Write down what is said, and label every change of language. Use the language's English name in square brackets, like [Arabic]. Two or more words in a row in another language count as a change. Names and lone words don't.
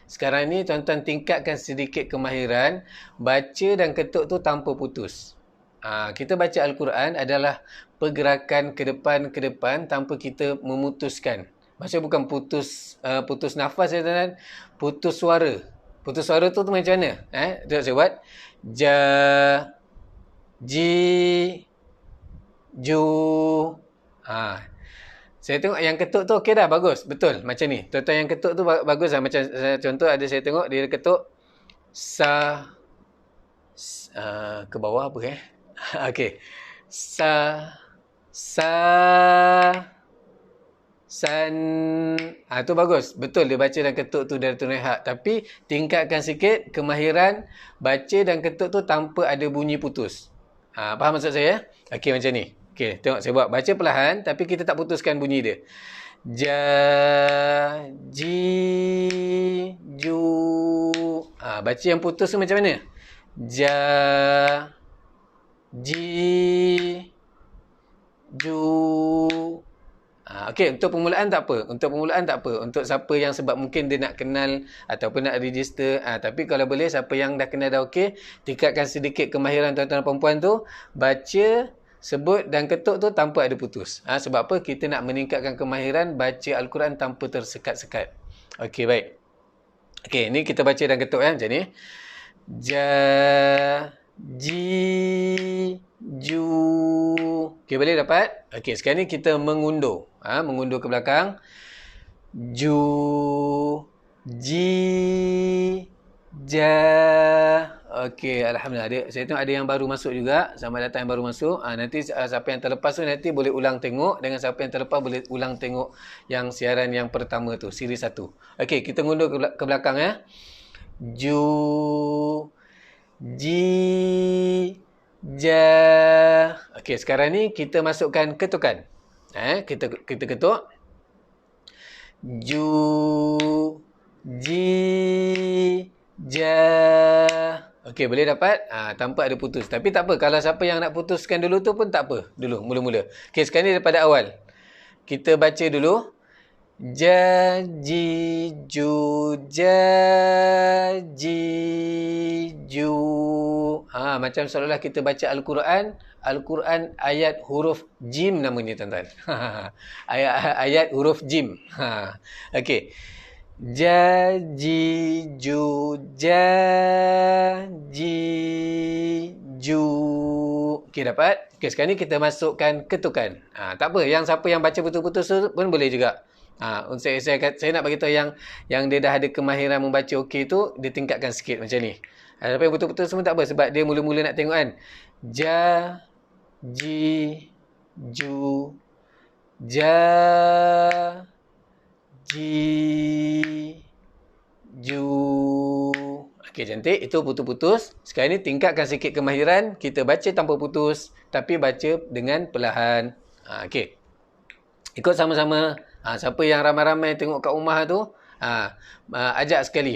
[Malay] Sekarang ni tuan-tuan tingkatkan sedikit kemahiran baca dan ketuk tu tanpa putus. Kita baca Al-Quran adalah pergerakan ke depan tanpa kita memutuskan. Maksudnya bukan putus nafas ya tuan-tuan, putus suara. Putus suara tu macam mana? Tengok saya buat. [Arabic] Ja, ji, ju. [Malay] Saya tengok yang ketuk tu okey dah, bagus. Betul, macam ni. Tuan-tuan yang ketuk tu bagus lah. Macam contoh ada saya tengok dia ketuk sa, ke bawah apa okey. [Arabic] Sa, san. [Malay] Tu bagus. Betul dia baca dan ketuk tu dari tunai hak. Tapi tingkatkan sikit kemahiran baca dan ketuk tu tanpa ada bunyi putus. Faham maksud saya? Okey, macam ni. Okey, tengok saya buat. Baca perlahan tapi kita tak putuskan bunyi dia. [Arabic] Ja, ji, ju. [Malay] Baca yang putus tu macam mana? [Arabic] Ja, ji, ju. [Malay] Okey, untuk permulaan tak apa. Untuk siapa yang sebab mungkin dia nak kenal ataupun nak register. Tapi kalau boleh, siapa yang dah kenal dah okey, tingkatkan sedikit kemahiran tuan-tuan dan perempuan tu. Baca, sebut dan ketuk tu tanpa ada putus. Sebab apa? Kita nak meningkatkan kemahiran baca Al-Quran tanpa tersekat-sekat. Okey, baik. Okey, ni kita baca dan ketuk macam ni. [Arabic] Ja, ji, ju. [Malay] Okey, boleh dapat? Okey, sekarang ni kita mengundur. Mengundur ke belakang. [Arabic] Ju, ji, ja. [Malay] Okey, alhamdulillah. Saya tengok ada yang baru masuk juga. Selamat datang yang baru masuk. Nanti siapa yang terlepas tu nanti boleh ulang tengok. Dengan siapa yang terlepas boleh ulang tengok yang siaran yang pertama tu, siri 1. Okey, kita ngundur ke belakang [Arabic] Ju, ji, ja. [Malay] Okey, sekarang ni kita masukkan ketukan. Kita ketuk. [Arabic] Ju, ji, ja. [Malay] Okey, boleh dapat? Tanpa ada putus. Tapi tak apa. Kalau siapa yang nak putuskan dulu tu pun tak apa. Dulu, mula-mula. Okey, sekarang ni daripada awal. Kita baca dulu. [Arabic] Ja, ji, ju, ja, ji, ju. [Malay] Macam seolah-olah kita baca Al-Quran. Al-Quran ayat huruf jim namanya, tuan-tuan. ayat huruf jim. Okey. [Arabic] Ja, ji, ju, ja, ji, ju. [Malay] Okey, dapat? Okey, sekarang ni kita masukkan ketukan. Tak apa, yang siapa yang baca putus-putus tu pun boleh juga. Saya nak bagi tahu yang dia dah ada kemahiran membaca okey tu, dia tingkatkan sikit macam ni. Tapi yang putus-putus semua tak apa sebab dia mula-mula nak tengok kan. [Arabic] Ja, ji, ju, ja, ji, ju. [Malay] Okey, cantik. Itu putus-putus. Sekarang ni tingkatkan sikit kemahiran. Kita baca tanpa putus. Tapi baca dengan perlahan. Okey. Ikut sama-sama. Siapa yang ramai-ramai tengok kat rumah tu, ajak sekali.